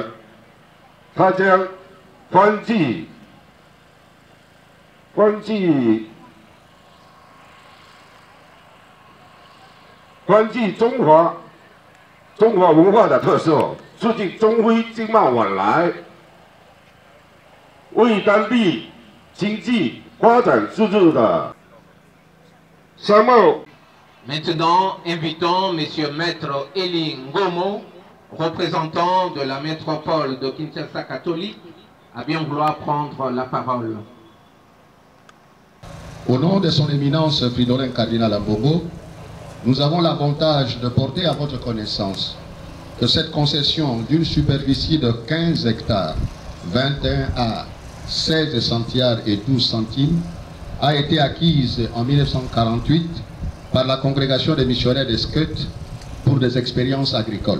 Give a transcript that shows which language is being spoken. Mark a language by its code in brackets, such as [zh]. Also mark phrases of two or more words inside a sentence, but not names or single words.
[zh] 它将欢聚中华文化的特色，促进中非经贸往来，为当地经济发展注入的商贸。 [fr] Maintenant, invitons M. Maître Eli Ngomo, représentant de la métropole de Kinshasa catholique, à bien vouloir prendre la parole. Au nom de son éminence Fridolin Cardinal Ambongo, nous avons l'avantage de porter à votre connaissance que cette concession d'une superficie de 15 hectares, 21 à 16 centiares et 12 centimes a été acquise en 1948 par la congrégation des missionnaires des Scots pour des expériences agricoles.